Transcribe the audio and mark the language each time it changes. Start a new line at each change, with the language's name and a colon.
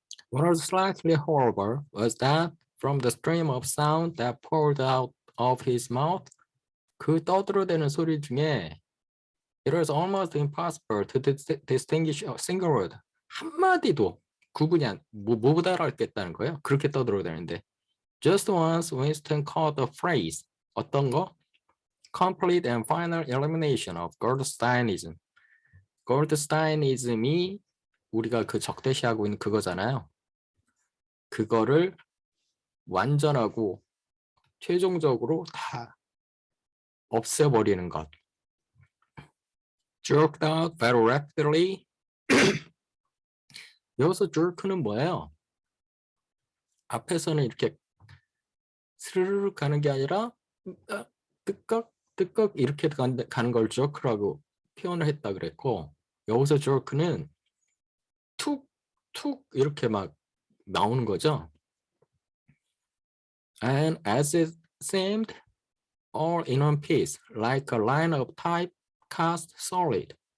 English: What was slightly horrible was that from the stream of sound that poured out of his mouth,
Korean: 그 떠들어대는 소리 중에
English: it was almost impossible to distinguish a single word.
Korean: 한마디도 구분이 못 알아듣겠다는 거예요. 그렇게 떠들어대는데.
English: Just once Winston caught the phrase.
Korean: 어떤 거?
English: Complete and final elimination of Goldsteinism.
Korean: Goldsteinism이 우리가 그 적대시하고 있는 그거잖아요. 그거를 완전하고 최종적으로 다 없애버리는 것.
English: jerked out very rapidly.
Korean: 여기서 jerk는 뭐예요? 앞에서는 이렇게 스르르 가는 게 아니라 뜨꺽 뜨꺽 이렇게 가는 걸 jerk라고 표현을 했다 그랬고, 여기서 jerk는 툭툭 이렇게 막 나오는 거죠.
English: And as it seemed all in one piece, like a line of typecast solid.